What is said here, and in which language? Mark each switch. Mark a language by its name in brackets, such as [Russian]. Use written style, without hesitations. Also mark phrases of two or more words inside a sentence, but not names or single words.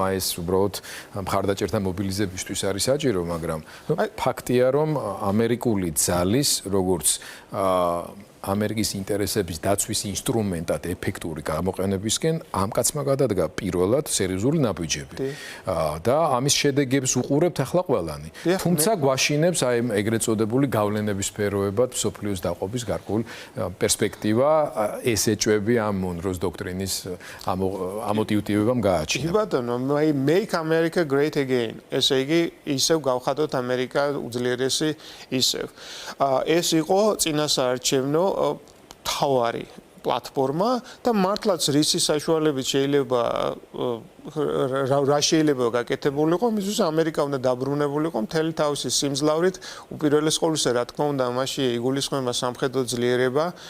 [Georgian] აი ეს უბრალოდ მხარდაჭერთა მობილიზებისთვის არის საჭირო, მაგრამ ფაქტია რომ ამერიკული ძალის როგორც ამერიკის ინტერესების დაცვის ინსტრუმენტად ეფექტური გამოყენებისკენ ამ კაცმა გადადგა პირველად სერიოზული ნაბიჯები და ამის შედეგებს უყურებთ ახლა ყველანი თუმცა გვაშინებს აი ეგრეთ წოდებული გავლენების სფეროებად მსოფლიოს დაყოფის გარკვეული პერსპექტივა ეს ეჭვები ამ მონროს დოქტრინის ამოტივტივებამ გააჩინა კი ბატონო [English] make America great again [Georgian] ესე იგი ისევ გავხადოთ ამერიკა უძლიერესი ისევ ეს იყო წინასაარჩევნო თავარი პლატფორმა და მართლაც რისი საშუალებით შეიძლება რა შეიძლება გაკეთებულიყო მისთვის ამერიკა უნდა დაბრუნებულიყო მთელი თავისი სიმძლავრით უპირველეს ყოვლისა რა თქმა უნდა მასში იგულისხმება სამხედრო ძლიერება